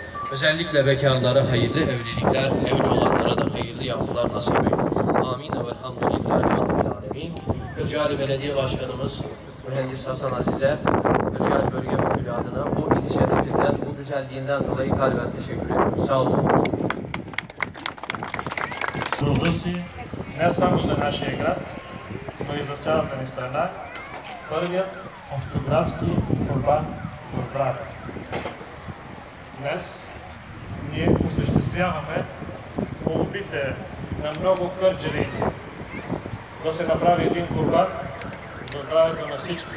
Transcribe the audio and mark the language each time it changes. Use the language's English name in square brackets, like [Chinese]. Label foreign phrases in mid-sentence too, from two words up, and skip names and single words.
[Turkish] Özellikle bekarlara hayırlı evlilikler, evli olanlara da hayırlı yavrular nasip eyle. Amin ve [Arabic] الحمد لله رب العالمين. [Turkish] Kırcali Belediye Başkanımız Mühendis Hasan Aziz'e, Kırcali Bölge Müdürlüğü adına bu inisiyatifinden, bu güzelliğinden dolayı kalben teşekkür ediyorum. Sağ olsun. [Bulgarian] Не само за нашия град, но и за цялата ни страна, първият общоградски курбан за здраве. Днес ние осъществяваме молбите на много кърджалийци да се направи един курбан за здравето на всички.